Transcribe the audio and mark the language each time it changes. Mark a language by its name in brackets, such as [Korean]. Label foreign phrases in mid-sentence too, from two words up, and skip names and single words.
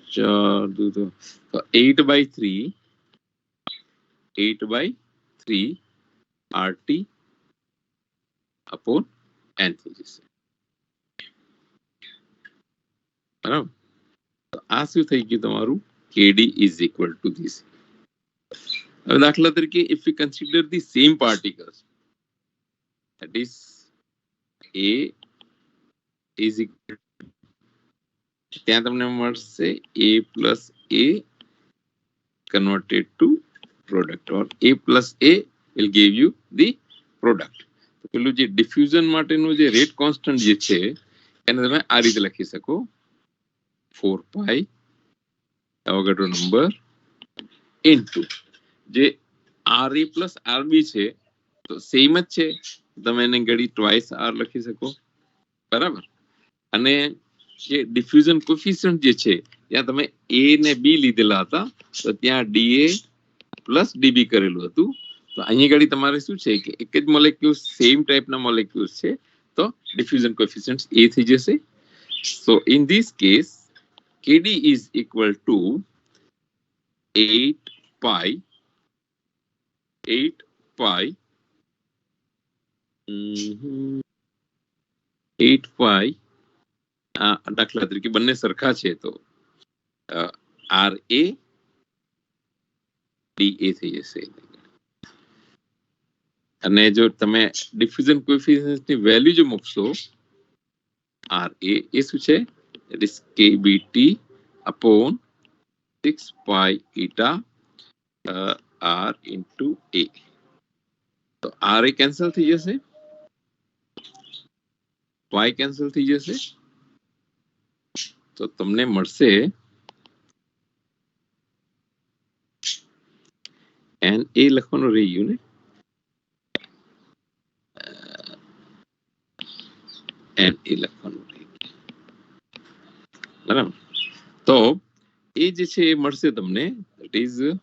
[English] 8/3 rt upon n [Gujarati] થઈ જશે બરાબર તો આ શું થઈ ગયું તમારું [English] kd is equal to this [Gujarati] હવે દાખલા તરીકે [English] if we consider the same particles that is a is equal [Gujarati] ત્યાં તમને [English] મળશે a plus a converted to product or a plus a will give you the product [Gujarati] તો પેલું જે ડિફ્યુઝન માટેનું જે રેટ કોન્સ્ટન્ટ જે છે એને તમે આ રીતે લખી શકો 4 [English] pi Avogadro number into [Gujarati] જે [English] RA plus RB [Gujarati] છે તો સેમ જ છે તમે એને ઘડી ટ્વાઇસ R લખી શકો બરાબર અને જે [English] diffusion coefficient [Gujarati] જે છે ત્યાં તમે A ને B લીધેલા હતા તો ત્યાં DA પ્લસ DB કરેલું હતું તો અહીંયા ઘડી તમારે શું છે કે એક જ મોલેક્યુલ્સ સેમ ટાઈપના મોલેક્યુલ્સ છે તો [English] diffusion coefficient [Gujarati] A થઈ જશે [English] so in this case KD is equal to 8 pi [Gujarati] 8 pi દાખલા તરીકે બંને સરખા છે તો RA DA થઈ જશે અને જો તમે ડિફ્યુઝન કોએફિશિયન્ટની વેલ્યુ જો મૂકશો RA એ શું છે [English] that is KBT upon 6 pi eta R into A [Gujarati] તો RA કેન્સલ થઈ જશે y કેન્સલ થઈ જશે તો તમને મળશે n a લખવાનું રહી ગયું ને n a લખવાનું રહી ગયું બરાબર તો એ જે છે એ મળશે તમને [English] that is